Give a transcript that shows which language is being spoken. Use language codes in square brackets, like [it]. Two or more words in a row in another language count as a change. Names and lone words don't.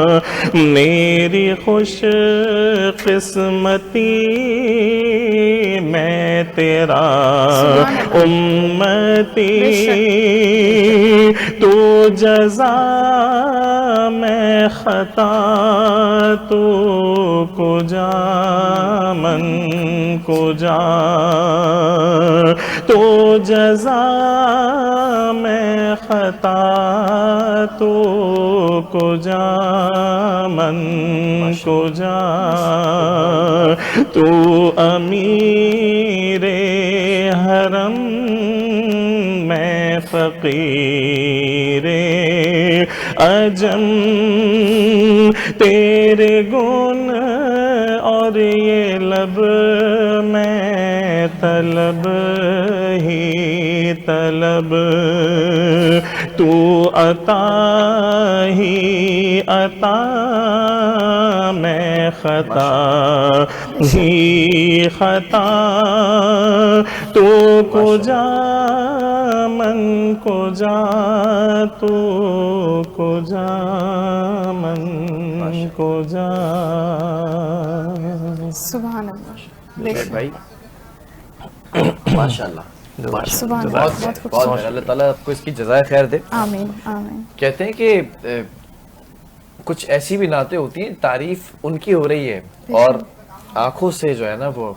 [ur] میری خوش قسمتی میں تیرا امتی، تو جزا میں خطا، [fa] تو کجا من کجا، [ur] تو جزا میں خطا، [fa] تو کجا من کجا، [ur] تو امیر حرم میں فقیر عجم، تیرے گن اور یہ لب میں طلب ہی طلب، تو عطا ہی عطا میں خطا ہی خطا، [fa] تو کجا من کجا، تو کجا من کجا۔ [ar] سبحان اللہ [ur] بھائی ماشاءاللہ [ar] سبحان اللہ، [ur] بہت بہت اللہ تعالیٰ آپ کو اس کی جزائے خیر دے، آمین آمین۔ کہتے ہیں کہ کچھ ایسی بھی نعتیں ہوتی ہیں تعریف ان کی ہو رہی ہے اور آنکھوں سے جو ہے نا وہ